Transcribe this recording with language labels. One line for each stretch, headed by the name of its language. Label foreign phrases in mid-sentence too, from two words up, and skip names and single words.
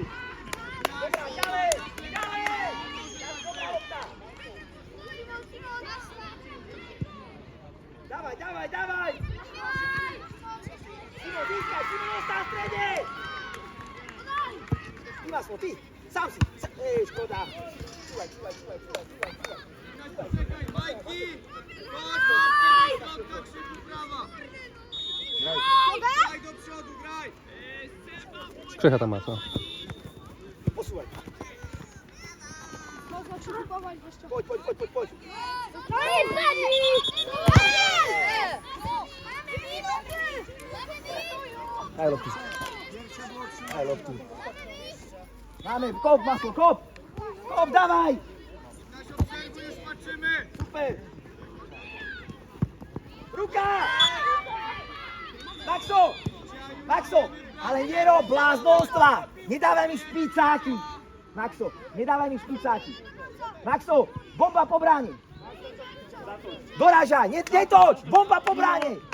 Slovak: Dobrá, ďalej! Dobrá lopta! Dávaj! Simon, získaj, ostá v strede! Imaslo, ty, sám si. Škoda. Čúvaj.
Polish: Czekaj, Majki! Chodź, Marta, krzyku prawa! Graj do przodu, graj! Krzycha tam ma, co? Posłuchaj. Można przykupować jeszcze.
Slovak: Chodź. Daj loptu.
Polish: Mamy, kop, Masło, kop! Kop, dawaj! Kaś, obserwuj, już patrzymy! Super!
Slovak: Ruka! Maxo, ale nie rob bláznostva! Nedávaj mi špicáky! Maxo, nedávaj mi špicáky! Maxo, bomba po bráne! Dorážaj, netoč! Bomba po bráne!